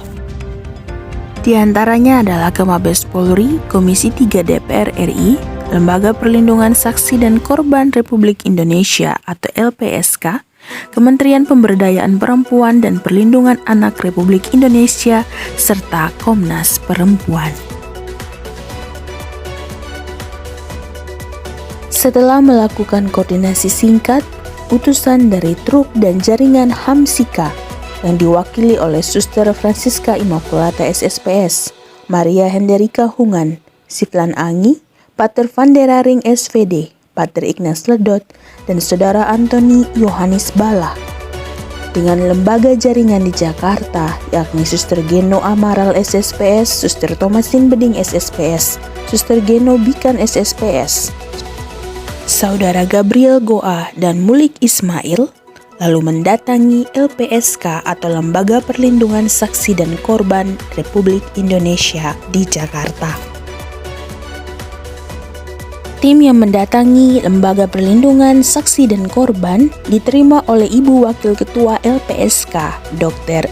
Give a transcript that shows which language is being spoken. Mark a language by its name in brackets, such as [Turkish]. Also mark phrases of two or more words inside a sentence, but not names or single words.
[Indonesian] Di antaranya adalah ke Mabes Polri, Komisi 3 DPR RI, Lembaga Perlindungan Saksi dan Korban Republik Indonesia atau LPSK, Kementerian Pemberdayaan Perempuan dan Perlindungan Anak Republik Indonesia, serta Komnas Perempuan. Setelah melakukan koordinasi singkat, utusan dari truk dan jaringan HAM Sika yang diwakili oleh Suster Francisca Immaculata SSPS, Maria Henderika Hungan, Siflan Angi, Pater Vanderaring SVD, Pater Ignas Ledot, dan Saudara Antoni Yohanes Bala. Dengan lembaga jaringan di Jakarta, yakni Suster Geno Amaral SSPS, Suster Thomasin Beding SSPS, Suster Geno Bikan SSPS, Saudara Gabriel Goa dan Mulik Ismail, lalu mendatangi LPSK atau Lembaga Perlindungan Saksi dan Korban Republik Indonesia di Jakarta. Tim yang mendatangi Lembaga Perlindungan Saksi dan Korban diterima oleh Ibu Wakil Ketua LPSK, Dr.